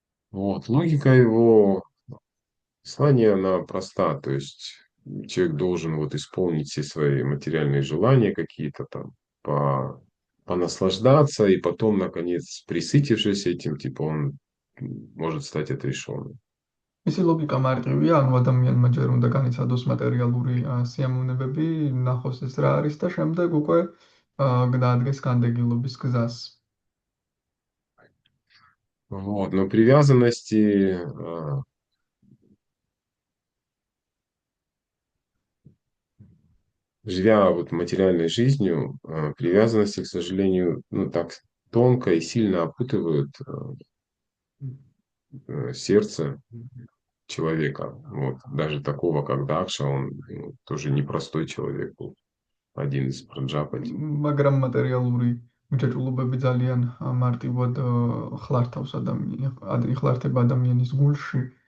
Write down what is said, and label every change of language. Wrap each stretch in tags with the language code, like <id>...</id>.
<ru>Вот, логика его послания, она проста, то есть человек должен вот исполнить все свои материальные желания какие-то там, понаслаждаться, и потом, наконец, присытившись этим, типа он может стать отрешенным.</ru> <ka>მისი ლოგიკა მარტივია, ანუ ადამიანმა ჯერ უნდა განიცადოს მატერიალური სიამოვნებები, ნახოს ეს რა არის და შემდეგ უკვე დაადგეს განდეგილობის გზას.</ka> <ru>Вот, но привязанности, живя вот материальной жизнью, привязанности, к сожалению, ну так тонко и сильно опутывают сердце человека. Вот. Даже такого, как Дакша, он тоже непростой человек был, один из Праджапати.</ru> <ka>მაგრამ მატერიალური მიჯაჭვულობები ძალიან მარტივად ხლართავს იხლართება ადამიანის გულში.</ka>